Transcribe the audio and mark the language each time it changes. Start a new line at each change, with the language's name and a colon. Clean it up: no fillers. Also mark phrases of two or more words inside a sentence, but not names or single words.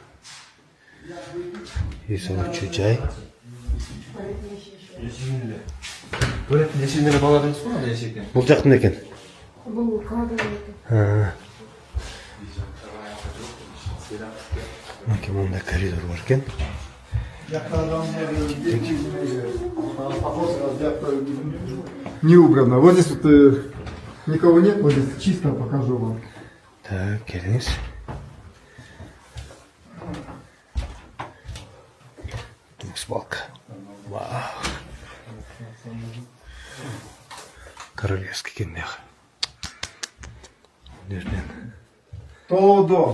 Kyrgyz: Эс алуучу жай. Туалеттин эшигинде бала дейсиз го, андай эшик экен. Бул жактын экен. Бул калган экен. Аке, мында коридор бар экен.
Russian: Не убрано. Вот здесь вот никого нет, вот здесь чисто покажу вам. Так,
Kyrgyz: келиңиз. Балка. Вау. Королевский экен дагы. Жерден Тоодо.